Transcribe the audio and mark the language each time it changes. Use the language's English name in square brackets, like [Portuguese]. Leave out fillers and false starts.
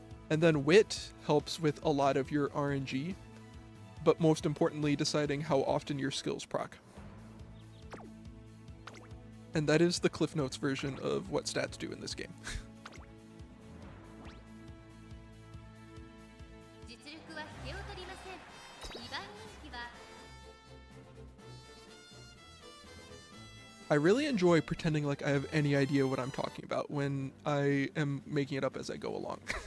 [English] And then wit helps with a lot of your RNG, but most importantly, deciding how often your skills proc. And that is the Cliff Notes version of what stats do in this game. [Japanese] 実力は引けを取りません。 2番人気は [English] I really enjoy pretending like I have any idea what I'm talking about when I am making it up as I go along.